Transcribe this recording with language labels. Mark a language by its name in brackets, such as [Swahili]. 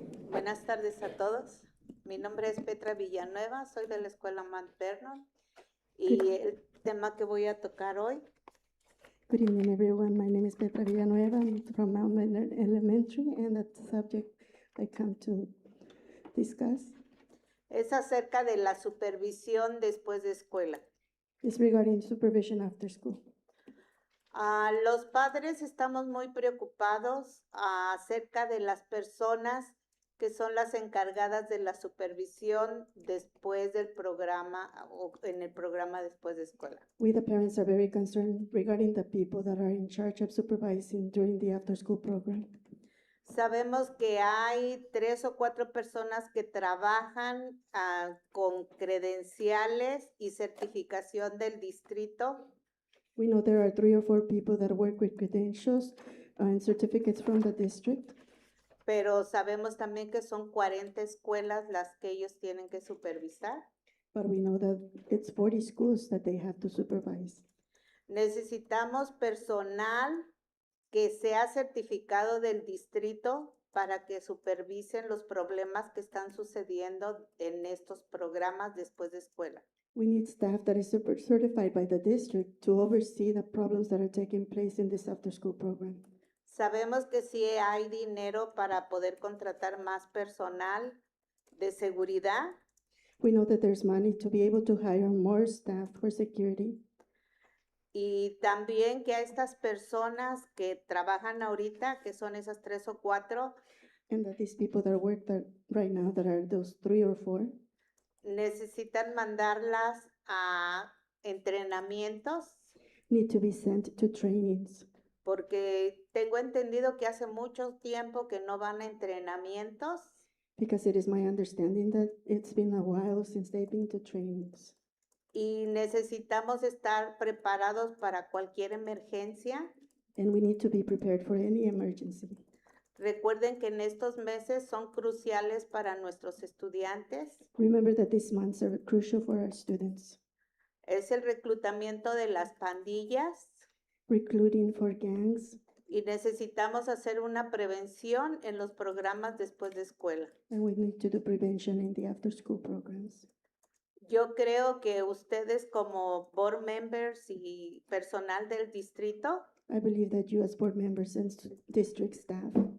[Spanish] Buenas tardes a todos. Mi nombre es Petra Villanueva, soy de la escuela Mount Vernon y el tema que voy a tocar hoy [English] Good evening, everyone. My name is Petra Villanueva. I'm from Mount Vernon Elementary, and the subject I come to discuss [Spanish] es acerca de la supervisión después de escuela. [English] is regarding supervision after school. [Spanish] Los padres estamos muy preocupados acerca de las personas que son las encargadas de la supervisión después del programa o en el programa después de escuela. [English] We, the parents, are very concerned regarding the people that are in charge of supervising during the after-school program. [Spanish] Sabemos que hay 3 o 4 personas que trabajan con credenciales y certificación del distrito. [English] We know there are 3 or 4 people that work with credentials and certificates from the district, [Spanish] Pero sabemos también que son 40 escuelas las que ellos tienen que supervisar. [English] but we know that it's 40 schools that they have to supervise. [Spanish] Necesitamos personal que sea certificado del distrito para que supervisen los problemas que están sucediendo en estos programas después de escuela. [English] We need staff that is certified by the district to oversee the problems that are taking place in this after-school program. [Spanish] Sabemos que sí hay dinero para poder contratar más personal de seguridad, [English] We know that there's money to be able to hire more staff for security, [Spanish] y también que a estas personas que trabajan ahorita, que son esas 3 o 4, [English] and that these people that work that right now, that are those 3 or 4, [Spanish] necesitan mandarlas a entrenamientos, [English] need to be sent to trainings. [Spanish] porque tengo entendido que hace mucho tiempo que no van a entrenamientos [English] Because it is my understanding that it's been a while since they've been to trainings. [Spanish] y necesitamos estar preparados para cualquier emergencia. [English] And we need to be prepared for any emergency. [Spanish] Recuerden que en estos meses son cruciales para nuestros estudiantes. [English] Remember that these months are crucial for our students. [Spanish] Es el reclutamiento de las pandillas [English] Recruiting for gangs, [Spanish] y necesitamos hacer una prevención en los programas después de escuela. [English] and we need to do prevention in the after-school programs. [Spanish] Yo creo que ustedes como board members y personal del distrito [English] I believe that you as board members and district staff